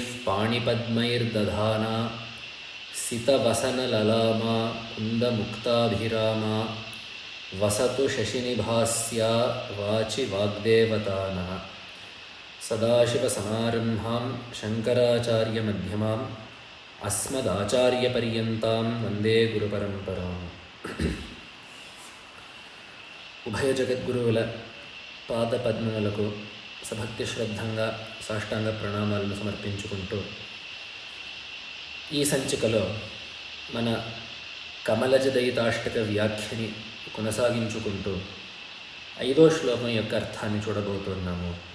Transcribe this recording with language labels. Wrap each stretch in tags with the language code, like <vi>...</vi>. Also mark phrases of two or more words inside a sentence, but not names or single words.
<sa>पाणिपद्मैर्दधाना सितवसनललामा कुन्दमुक्ताभिरामा वसतु शशिनिभास्या वाचि वाग्देवतानः सदाशिवसमारम्भां शङ्कराचार्यमध्यमाम् अस्मदाचार्यपर्यन्तां वन्दे गुरुपरम्पराम्</sa> <te>ఉభయ జగద్గురువుల పాదపద్మములకు సభక్తి శ్రద్ధంగా సాష్టాంగ ప్రణామాలను సమర్పించుకుంటూ ఈ సంచికలో మన కమలజదయితాష్టక వ్యాఖ్యని కొనసాగించుకుంటూ 5వ శ్లోకం యొక్క అర్థాన్ని చూడబోతున్నాము.</te>